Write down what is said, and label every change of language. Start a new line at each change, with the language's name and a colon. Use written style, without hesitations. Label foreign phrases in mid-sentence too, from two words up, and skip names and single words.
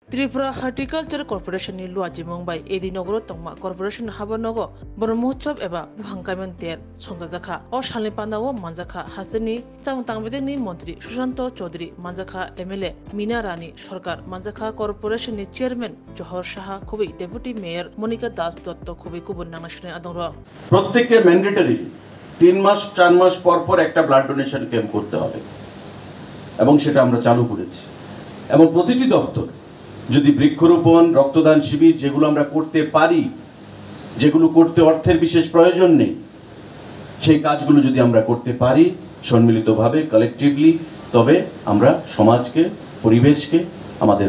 Kok Borok: त्रिपुरा
English: horticulture corporation
Kok Borok: नि लुआजि मंबाई एदि नगर तंगमा कर्पोरेशन हाबनगो बर महोत्सव एबा बुहांकायमन तेर संजाजाखा अ सालनि पान्दाओ मानजाखा हाजोनि चांतांबेदेनि मंत्री सुशांत चौधरी मानजाखा एमएलए मीना रानी सरकार मानजाखा कर्पोरेशन नि चेयरमैन जहर शाह खुबई
English: deputy mayor
Kok Borok: मनिका दास दत्त खुबई गुबुन नांगनाशने आदंग
Bangla: প্রত্যেককে ম্যান্ডেটরি 3 মাস 4 মাস পর পর একটা
English: blood donation camp
Bangla: করতে হবে এবং সেটা আমরা চালু করেছি এবং প্রতিটি দপ্তর যদি বৃক্ষরোপণ রক্তদান শিবির যেগুলো আমরা করতে পারি যেগুলো করতে অর্থের বিশেষ প্রয়োজন নেই সেই কাজগুলো যদি আমরা করতে পারি সম্মিলিতভাবে কালেক্টিভলি তবে আমরা সমাজকে পরিবেশকে আমাদের